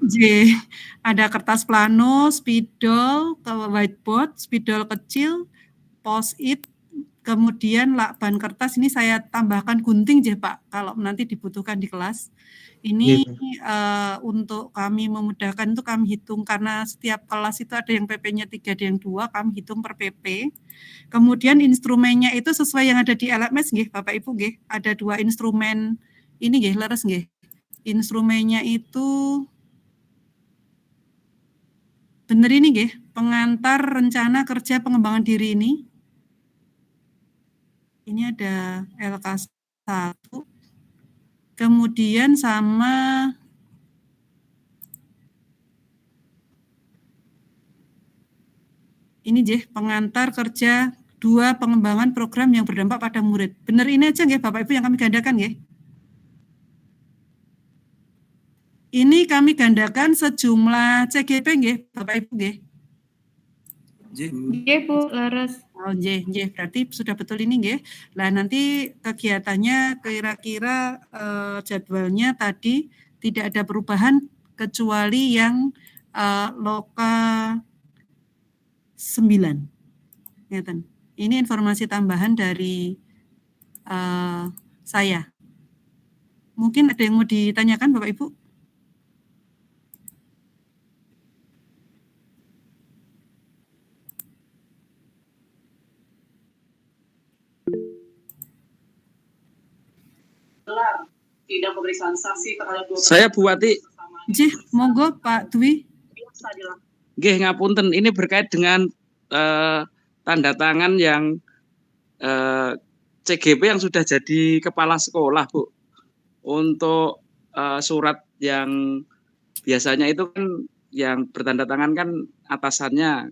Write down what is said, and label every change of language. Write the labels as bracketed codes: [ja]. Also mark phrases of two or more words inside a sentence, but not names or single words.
[id] ada kertas plano, spidol, whiteboard, spidol kecil, post-it, kemudian lakban kertas ini saya tambahkan gunting ya Pak kalau nanti dibutuhkan di kelas. Ini untuk kami memudahkan itu kami hitung karena setiap kelas itu ada yang PP-nya 3, ada yang 2, kami hitung per PP. Kemudian instrumennya itu sesuai yang ada di LMS nggih Bapak Ibu nggih. Ada 2 instrumen ini [jv] nggih leres nggih. [id] Instrumennya itu bener ini nggih, pengantar rencana kerja pengembangan diri ini. Ini ada LK1. Kemudian sama ini nggih, pengantar kerja 2 pengembangan program yang berdampak pada murid. Bener ini aja nggih Bapak Ibu yang kami gandakan nggih. Ini kami gandakan sejumlah CGP nggih Bapak Ibu nggih. [jv] Nggih Bu, leres. [id] Oh nggih, berarti sudah betul ini nggih. Lah nanti kegiatannya kira-kira jadwalnya tadi tidak ada perubahan kecuali yang loka 9. [jv] Ngeten. [id] Ini informasi tambahan dari saya. Mungkin ada yang mau ditanyakan Bapak Ibu? Tidak pemeriksaan saksi terhadap 2 Saya Bu Wati. [jv] Nggih, monggo Pak Dwi. Nggih, [id] ngapunten, ini berkait dengan tanda tangan yang CGP yang sudah jadi kepala sekolah, Bu. Untuk surat yang biasanya itu kan yang bertanda tangan kan atasannya.